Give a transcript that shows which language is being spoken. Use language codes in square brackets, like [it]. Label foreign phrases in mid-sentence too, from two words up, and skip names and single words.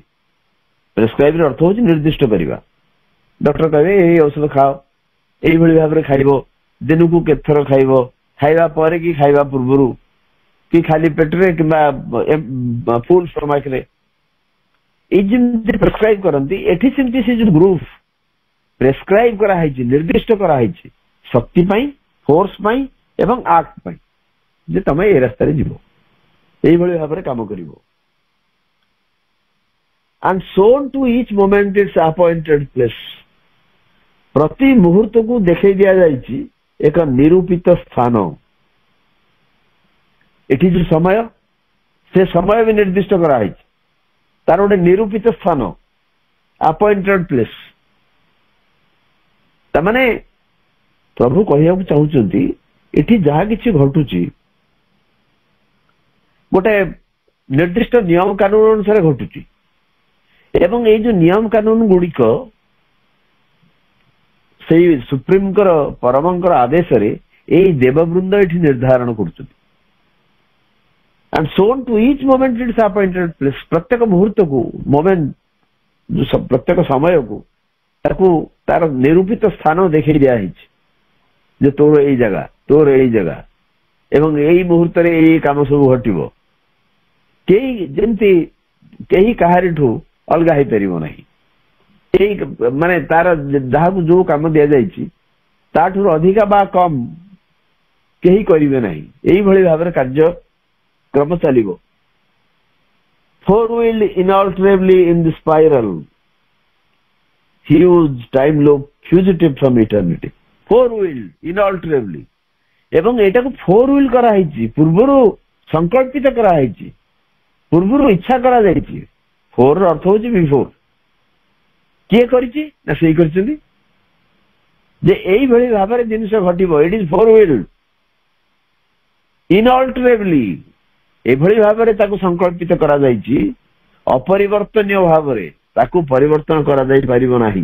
[or] ପ୍ରେସ୍କ୍ରାଇବ୍ ର ଅର୍ଥ ହଉଛି ନିର୍ଦ୍ଦିଷ୍ଟ କରିବା। ଡକ୍ଟର କହିବେ ଏଇ ଔଷଧ ଖାଅ, ଏଇଭଳି ଭାବରେ ଖାଇବ, ଦିନକୁ କେତେଥର ଖାଇବ, ଖାଇବା ପରେ କି ଖାଇବା ପୂର୍ବରୁ, କି ଖାଲି ପେଟରେ କିମ୍ବା [en] full stomachରେ, [or] ଏଇ ଯେମିତି ପ୍ରେସ୍କ୍ରାଇବ୍ କରନ୍ତି। ଏଠି ସେମିତି ସେ ଯୋଉ ଗ୍ରୁପ ପ୍ରେସ୍କ୍ରାଇବ୍ କରାହେଇଛି, ନିର୍ଦ୍ଦିଷ୍ଟ କରାହେଇଛି ଶକ୍ତି ପାଇଁ, ଫୋର୍ସ ପାଇଁ ଏବଂ ଆକ୍ଟ ପାଇଁ, ଯେ ତମେ ଏ ରାସ୍ତାରେ ଯିବ, ଏଇଭାବେ ଭାବେ କାମ କରିବ। [en] and shown to each moment its appointed place, [or] ପ୍ରତି ମୁହୂର୍ତ୍ତକୁ ଦେଖେଇ ଦିଆଯାଇଛି ଏକ ନିରୂପିତ ସ୍ଥାନ। ଏଠି ଯୋଉ ସମୟ, ସେ ସମୟ ବି ନିର୍ଦ୍ଦିଷ୍ଟ କରାଯାଇଛି, ତାର ଗୋଟେ ନିରୂପିତ ସ୍ଥାନ, [en] appointed place। [or] ତାମାନେ ପ୍ରଭୁ କହିବାକୁ ଚାହୁଁଛନ୍ତି ଏଠି ଯାହା କିଛି ଘଟୁଛି ଗୋଟେ ନିର୍ଦ୍ଦିଷ୍ଟ ନିୟମ କାନୁନ ଅନୁସାରେ ଘଟୁଛି ଏବଂ ଏଇ ଯୋଉ ନିୟମ କାନୁନ ଗୁଡିକ ସେଇ ସୁପ୍ରିମଙ୍କର ପରମଙ୍କର ଆଦେଶରେ ଏଇ ଦେବବୃନ୍ଦ ଏଠି ନିର୍ଦ୍ଧାରଣ କରୁଛନ୍ତି। [en] and shown to each moment its appointed place, [or] ପ୍ରତ୍ୟେକ ମୁହୂର୍ତ୍ତକୁ, ମୋମେଣ୍ଟ, ପ୍ରତ୍ୟେକ ସମୟକୁ ତାକୁ ତାର ନିରୂପିତ ସ୍ଥାନ ଦେଖେଇ ଦିଆହେଇଛି ଯେ ତୋର ଏଇ ଜାଗା, ତୋର ଏଇ ଜାଗା ଏବଂ ଏଇ ମୁହୂର୍ତ୍ତରେ ଏଇ କାମ ସବୁ ଘଟିବ। କେହି ଯେମିତି କେହି କାହାରିଠୁ ଅଲଗା ହେଇପାରିବ ନାହିଁ। କେହି ମାନେ ତାର ଯାହାକୁ ଯୋଉ କାମ ଦିଆଯାଇଛି ତାଠୁ ଅଧିକା ବା କମ କେହି କରିବେ ନାହିଁ। ଏଇଭଳି ଭାବରେ କାର୍ଯ୍ୟକ୍ରମ ଚାଲିବ। [en] four wheeled inalterably in the spiral, huge time loop fugitive from eternity, four wheeled inalterably, [or] ଏବଂ ଏଟାକୁ [en] fore will [or] କରାହେଇଛି, ପୂର୍ବରୁ ସଂକଳ୍ପିତ କରାହେଇଛି, ପୂର୍ବରୁ ଇଚ୍ଛା କରାଯାଇଛି। ଫୋର ର ଅର୍ଥ ହଉଛି ବିଫୋର। କିଏ କରିଛି ନା ସେଇ କରିଛନ୍ତି ଯେ ଏଇଭଳି ଭାବରେ ଜିନିଷ ଘଟିବ। [en] it is fore willed inalterably, [or] ଏଭଳି ଭାବରେ ତାକୁ ସଂକଳ୍ପିତ କରାଯାଇଛି, ଅପରିବର୍ତ୍ତନୀୟ ଭାବରେ ତାକୁ ପରିବର୍ତ୍ତନ କରାଯାଇ ପାରିବ ନାହିଁ।